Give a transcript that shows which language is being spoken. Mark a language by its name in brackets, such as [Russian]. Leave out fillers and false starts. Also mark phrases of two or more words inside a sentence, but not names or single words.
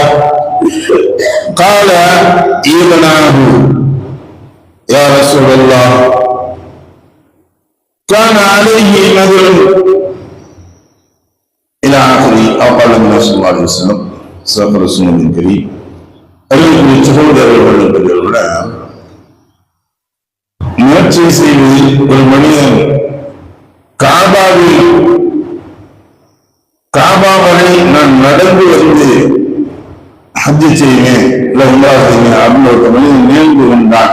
[Arabic] قال: ابناه يا رسول الله، كان عليه نذر إلى آخره، أو قال النبي صلى الله عليه وسلم. صدق رسول الله الكريم. [Tamil] சகோதரர்களோட முயற்சி செய்வதில் ஒரு மனிதன் காபா வரை நான் நடந்து வந்து ஹஜ் செய்வேன் இல்லை உம்ரா செய்வேன் அப்படின்னு ஒரு மனிதன் நினைவு கொண்டான்.